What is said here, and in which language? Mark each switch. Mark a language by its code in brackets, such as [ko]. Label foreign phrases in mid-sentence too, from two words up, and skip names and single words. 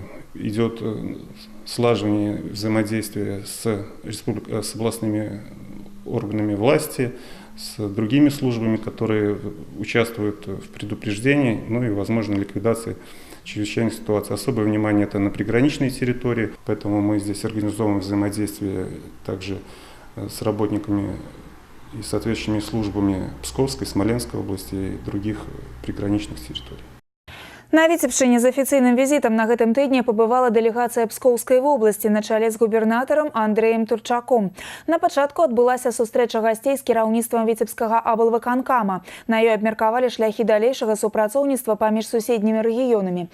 [ru] Идет слаживание взаимодействия с областными органами власти, с другими службами, которые участвуют в предупреждении, ну и, возможно, ликвидации чрезвычайных ситуаций. Особое внимание это на приграничные территории, поэтому мы здесь организовываем взаимодействие также с работниками и соответствующими службами Псковской, Смоленской области и других приграничных территорий. [be] На Віцебшчыне з афіцыйным візітам на гэтым тыдні пабывала дэлегацыя Пскоўскай вобласці на чале з губернатарам Андрэем Турчаком. На пачатку адбылася сустрэча гасцей з кіраўніцтвам Віцебскага аблвыканкама. На ёй абмеркавалі шляхі далейшага супрацоўніцтва паміж суседнімі рэгіёнамі.